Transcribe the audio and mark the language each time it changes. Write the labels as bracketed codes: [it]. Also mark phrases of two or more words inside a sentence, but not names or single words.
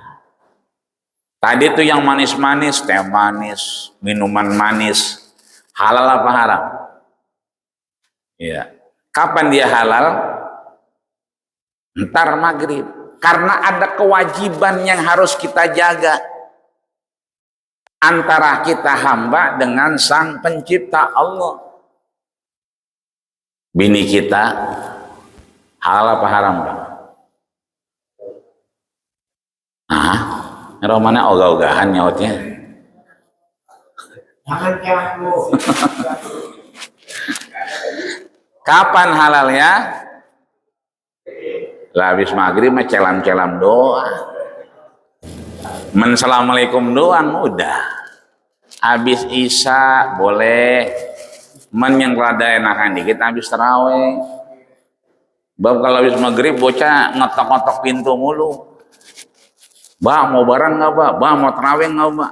[id] Tadi tuh yang manis-manis, teh manis, minuman manis, halal apa haram? Iya. Kapan dia halal? Ntar maghrib. Karena ada kewajiban yang harus kita jaga antara kita hamba dengan sang pencipta Allah. Bini kita halal apa haram, Bang? Romana ogah-ogahan nyautnya. Kapan halalnya? Lah habis maghrib mah celam-celam doa. Assalamualaikum doang udah. Habis isya boleh. Yang rada enakan dikit habis tarawih. Bab kalau habis maghrib bocah ngetok-ngetok pintu mulu. Bah mau barang nggak bah? Bah mau terawih nggak bah?